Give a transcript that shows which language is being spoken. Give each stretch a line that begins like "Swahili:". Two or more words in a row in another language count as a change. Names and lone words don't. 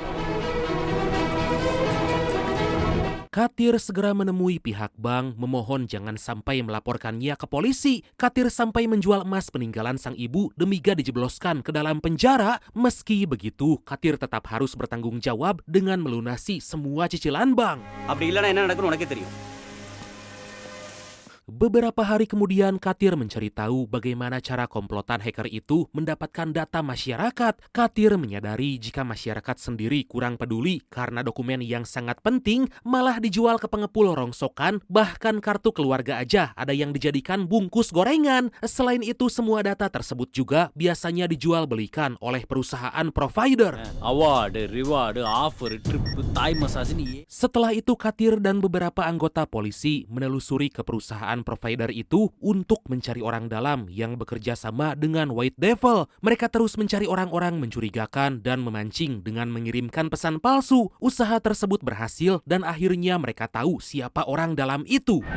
Indonesian: Katir segera menemui pihak bank memohon jangan sampai melaporkannya ke polisi. Katir sampai menjual emas peninggalan sang ibu demi gak dijebloskan ke dalam penjara. Meski begitu, Katir tetap harus bertanggung jawab dengan melunasi semua cicilan bank.
Tamil: அப்படி இல்லனா என்ன நடக்கும்னு உனக்கே தெரியும்.
Indonesian: Beberapa hari kemudian, Katir mencari tahu bagaimana cara komplotan hacker itu mendapatkan data masyarakat. Katir menyadari jika masyarakat sendiri kurang peduli karena dokumen yang sangat penting malah dijual ke pengepul rongsokan, bahkan kartu keluarga aja ada yang dijadikan bungkus gorengan. Selain itu, semua data tersebut juga biasanya dijual belikan oleh perusahaan provider.
English: Award, reward, offer, trip, Thai massage ni.
Indonesian: Setelah itu, Katir dan beberapa anggota polisi menelusuri ke perusahaan provider itu untuk mencari orang dalam yang bekerja sama dengan White Devil. Mereka terus mencari orang-orang mencurigakan dan memancing dengan mengirimkan pesan palsu. Usaha tersebut berhasil dan akhirnya mereka tahu siapa orang dalam itu.